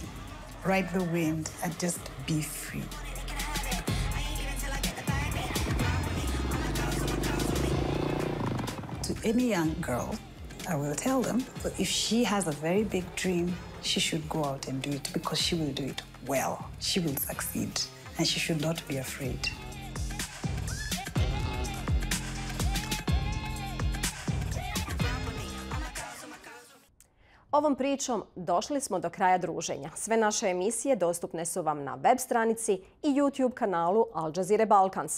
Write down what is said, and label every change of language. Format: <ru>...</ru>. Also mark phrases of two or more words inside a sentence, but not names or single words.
<en>Ride the wind and just be free. To any young girl, I will tell them that if she has a very big dream, she should go out and do it because she will do it well. She will succeed and she should not be afraid.</en> <bs>Ovom pričom došli smo do kraja druženja. Sve naše emisije dostupne su vam na web stranici i YouTube kanalu Al Jazeera Balkans.</bs>